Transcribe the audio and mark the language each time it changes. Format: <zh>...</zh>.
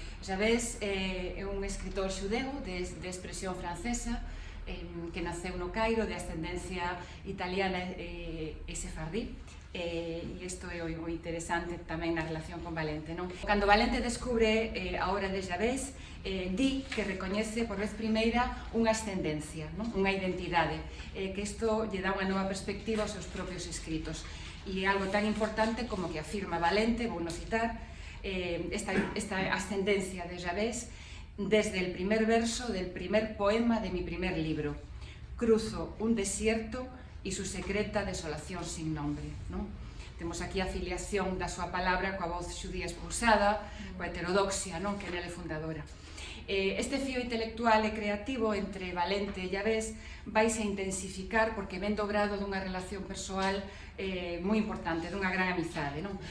<gl>Javés é un escritor xudeu de expresión francesa que naceu no Cairo, de ascendencia italiana e sefardí. E isto é o interesante tamén na relación con Valente, non? Cando Valente descubre a obra de Javés, di que recoñece por vez primeira unha ascendencia, non?, unha identidade, que isto lle dá unha nova perspectiva aos seus propios escritos. E algo tan importante como que afirma Valente, vou no citar, esta ascendencia de Javés</gl> <es>desde el primer verso del primer poema de mi primer libro. Cruzo un desierto y su secreta desolación sin nombre, ¿no?</es> <gl>Temos aquí a filiación da súa palabra coa voz xudía expulsada, coa heterodoxia, non?, que nela é fundadora. Este fío intelectual e creativo entre Valente e Javés vaise intensificar porque ven dobrado dunha relación persoal moi importante, dunha gran amizade, non?</gl>